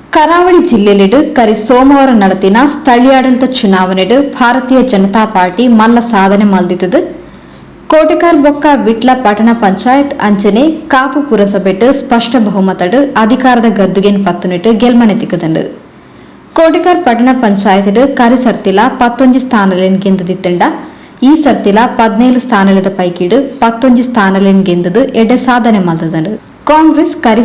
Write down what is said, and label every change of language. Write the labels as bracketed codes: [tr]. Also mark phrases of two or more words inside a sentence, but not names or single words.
[kn] ಕರಾವಳಿ ಜಿಲ್ಲೆಯಲ್ಲಿ [tcy] ಕರಿ ಸೋಮವಾರ ನಡೆದಿನ ಸ್ಥಳೀಯಾಡಳಿತ ಚುನಾವಣೆಡು ಭಾರತೀಯ ಜನತಾ ಪಾರ್ಟಿ ಮಲ್ಲ ಸಾಧನೆ ಮಲ್ದಿದ್ದು ಕೋಟೆಕಾರ್ ಬೊಕ್ಕ ವಿಟ್ಲ ಪಟ್ಟಣ ಪಂಚಾಯತ್ ಅಂಚನೆ ಕಾಪು ಪುರಸಭೆಟ್ಟು ಸ್ಪಷ್ಟ ಬಹುಮತಡು ಅಧಿಕಾರದ ಗದ್ದುಗೆನ್ ಪತ್ತುನಿಟ್ಟು ಗೆಲ್ಮನೆ ತಿಕ್ಕದಂಡು ಕೋಟೆಕಾರ್ ಪಟ್ಟಣ ಪಂಚಾಯತ್ ಕರಿ ಸರ್ತಿಲ 11 ಸ್ಥಾನಲೆನ್ ಗೆಂದದಿತ್ತಂಡ ಈ ಸರ್ತಿಲ 17 ಸ್ಥಾನಲದ ಪೈಕಿಡು 11 ಸ್ಥಾನಲೆನ್ ಗೆಂದದು ಎಡ್ಡೆ ಸಾಧನೆ ಮಲ್ದದಂಡು ಕಾಂಗ್ರೆಸ್ ಕರಿ